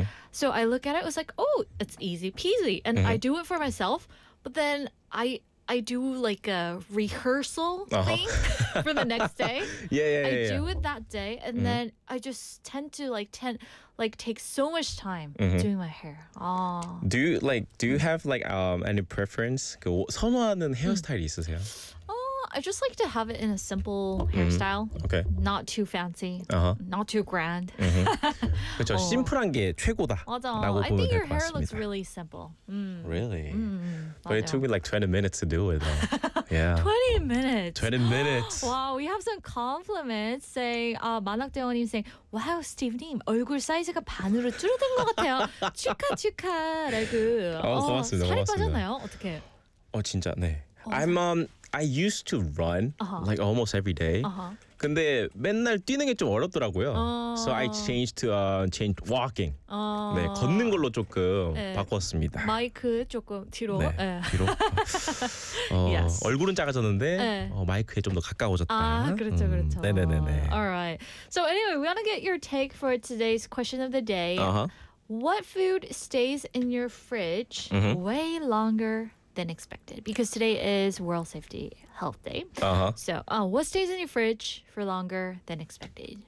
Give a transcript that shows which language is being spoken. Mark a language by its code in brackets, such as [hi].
[en] So I look at it, I was like, oh, it's easy peasy. And I do it for myself. But then I do like a rehearsal thing for the next day. Yeah, I do it that day. And then I just tend to like take so much time doing my hair. Oh. Do you have like any preference? [ko] 선호하는 헤어스타일 있으세요? [en] I just like to have it in a simple hairstyle. Okay. Not too fancy. Not too grand. [ko] 그렇죠. 심플한 게 최고다. 맞아. [en] I think your hair [ko] 맞습니다. [en] Looks really simple. Really? But [ko] 맞아. [en] It took me like 20 minutes to do it though. Yeah. 20 minutes. 20 minutes. Wow, we have some compliments saying, 만학대원님 saying, wow, Steve님, [ko] 얼굴 사이즈가 반으로 줄어든 것 같아요. 축하, 축하. 라고. 고맙습니다. 살이 빠졌나요? 어떻게? 진짜, 네. [en] I used to run like almost every day. [ko] 근데 맨날 뛰는 게 좀 어렵더라고요. [en] So I changed to walking. [ko] 네, 걷는 걸로 조금 바꿨습니다. 마이크 조금 뒤로. 네, 뒤로. [en] yes. [ko] 얼굴은 작아졌는데 마이크에 좀 더 가까워졌다. 아, 그렇죠, 그렇죠. 네네네. [en] All right. So anyway, we want to get your take for today's question of the day. What food stays in your fridge way longer than expected? Because today is World Safety Health Day. So what stays in your fridge for longer than expected?